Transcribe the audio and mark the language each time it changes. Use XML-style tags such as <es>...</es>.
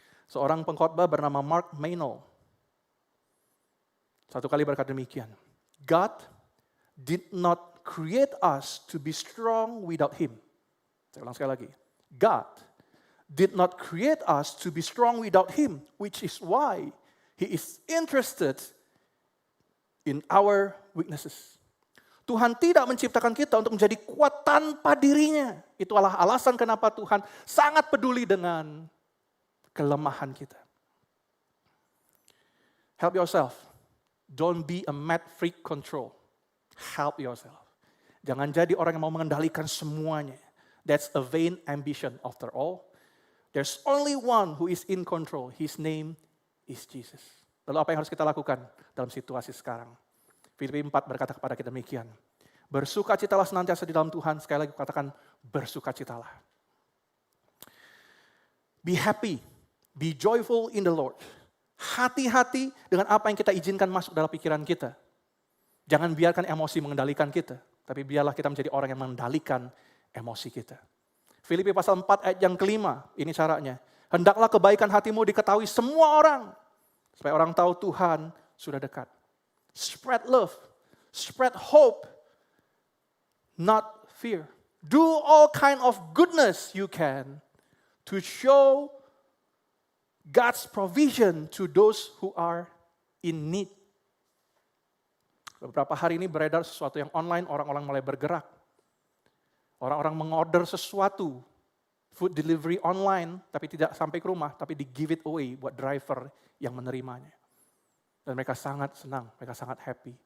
<id>Seorang pengkhotbah bernama Mark Meynell satu kali berkata demikian,</id> <en>God did not create us to be strong without Him.</en> <id>Saya ulang sekali lagi.</id> <en>God did not create us to be strong without Him, which is why He is interested in our weaknesses.</en> <id>Tuhan tidak menciptakan kita untuk menjadi kuat tanpa dirinya. Itulah alasan kenapa Tuhan sangat peduli dengan kelemahan kita.</id> <en>Help yourself. Don't be a mad freak control. Help yourself.</en> <id>Jangan jadi orang yang mau mengendalikan semuanya.</id> <en>That's a vain ambition after all. There's only one who is in control. His name is Jesus.</en> <id>Lalu apa yang harus kita lakukan dalam situasi sekarang? Filipi 4 berkata kepada kita demikian. Bersukacitalah senantiasa di dalam Tuhan. Sekali lagi katakan bersukacitalah.</id> <en>Be happy. Be joyful in the Lord.</en> <id>Hati-hati dengan apa yang kita izinkan masuk dalam pikiran kita. Jangan biarkan emosi mengendalikan kita. Tapi biarlah kita menjadi orang yang mengendalikan emosi kita. Filipi pasal 4 ayat yang kelima, ini caranya. Hendaklah kebaikan hatimu diketahui semua orang. Supaya orang tahu Tuhan sudah dekat.</id> <en>Spread love, spread hope, not fear. Do all kind of goodness you can to show God's provision to those who are in need.</en> <id>Beberapa hari ini beredar sesuatu yang online, orang-orang mulai bergerak. Orang-orang mengorder sesuatu, food delivery online, tapi tidak sampai ke rumah, tapi di</id> <en>give it away</en> <id>buat driver yang menerimanya. Dan mereka sangat senang, mereka sangat happy.</id>